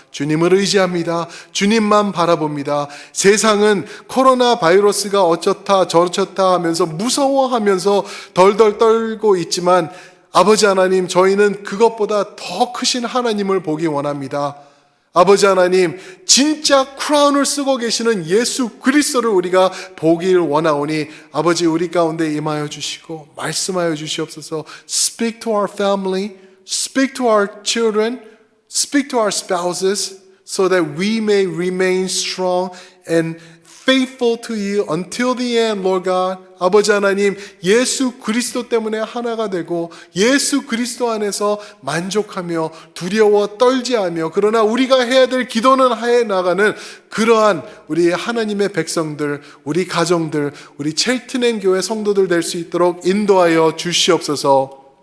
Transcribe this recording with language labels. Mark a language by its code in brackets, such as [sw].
[ko] 주님을 의지합니다. 주님만 바라봅니다. 세상은 코로나 바이러스가 어쩌다 저쩌다 하면서 무서워하면서 덜덜 떨고 있지만 아버지 하나님, 저희는 그것보다 더 크신 하나님을 보기 원합니다. 아버지 하나님, 진짜 크라운을 쓰고 계시는 예수 그리스도를 우리가 보길 원하오니 아버지 우리 가운데 임하여 주시고 말씀하여 주시옵소서. [en] Speak to our family, speak to our children, speak to our spouses so that we may remain strong and faithful to you until the end, Lord God. [ko] 아버지 하나님, 예수 그리스도 때문에 하나가 되고 예수 그리스도 안에서 만족하며 두려워 떨지하며 그러나 우리가 해야 될 기도는 해 나가는 그러한 우리 하나님의 백성들, 우리 가정들, 우리 첼트넨 교회 성도들 될 수 있도록 인도하여 주시옵소서.